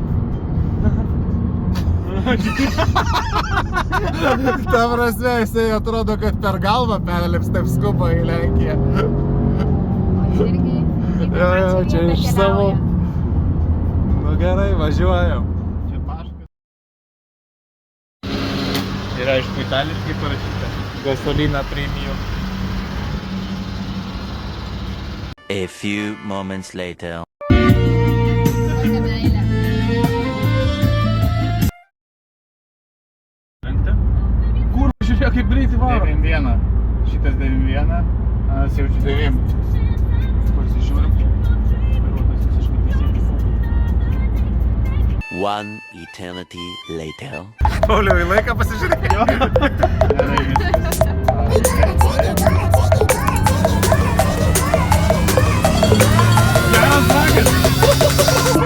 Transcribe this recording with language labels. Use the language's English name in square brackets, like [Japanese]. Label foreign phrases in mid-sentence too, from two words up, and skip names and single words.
[Lithuanian] Ta prasme, jisai atrodo, kad per galvą perlips taip skuba į Lenkiją. O irgi Jo, čia iš savo. Nu gerai, važiuojam. Čia paškas. Yra aišku itališkai parašyta. [Spanish] Gasolina premium. [English] A few moments later. [Lithuanian] Tokia meilė. Kur, žiūrėk, kaip greitai varo. 9.1. Šitas 9.1. Anas jaučiu 9. Pasižiūrim. Vairuotojas visiškai teisingai. [English] One eternity later. [Lithuanian] Pauliau, į laiką pasižiūrėjau. Gerai viskas. Geras vagas.